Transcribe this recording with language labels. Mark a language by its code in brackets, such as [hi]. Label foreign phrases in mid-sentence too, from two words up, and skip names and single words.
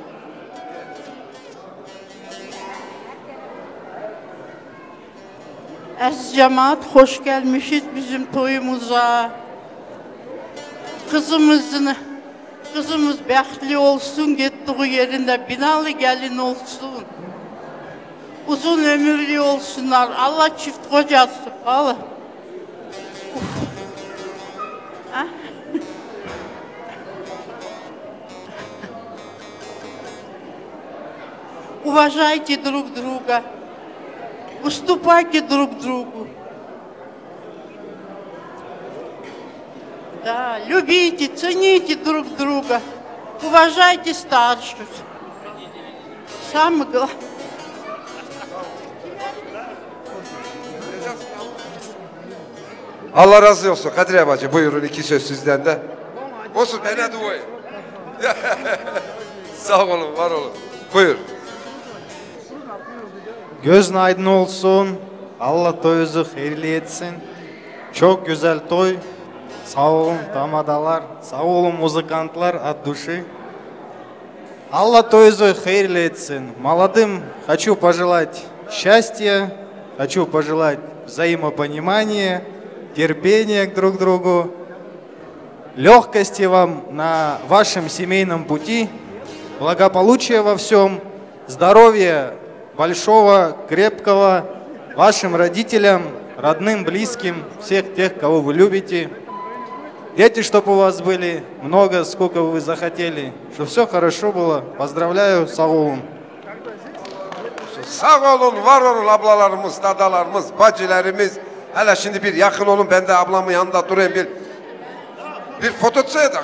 [tr] Aziz cemaat, hoş gelmişiz bizim toyumuza. Kızımız bəxtli olsun, getdiği yerinde binalı gelin olsun. Uzun ömürlü olsunlar. Allah çift kocası. Allah. [ru] Уважайте друг друга. Уступайте друг другу. Да, любите, цените друг друга. Уважайте старших. Самое главное. [tr] Allah razı olsun. Kadriye bacı, buyurun iki söz sizden de. Olsun, bana dua et. Sağ olun, var olun. Buyur. Gözün aydın olsun. Allah toyunuzu hayırlı etsin. Çok güzel toy. Sağ olun tamadalar. Sağ olun muzikantlar [ru] от души. [tr] Allah toyunuzu hayırlı etsin. [ru] Молодым хочу пожелать счастья. Хочу пожелать взаимопонимания, терпения друг к другу, легкости вам на вашем семейном пути. благополучия во всем, здоровья большого, крепкого, вашим родителям, родным, близким, всех тех, кого вы любите. Дети, чтобы у вас были много, сколько вы захотели, чтобы все хорошо было. Поздравляю, [tr] sağ olun. Sağ olun, var olun ablalarımız, dadalarımız, bacılarımız. Hele şimdi bir yakın olun, ben de ablamın yanında durayım bir foto çekecek.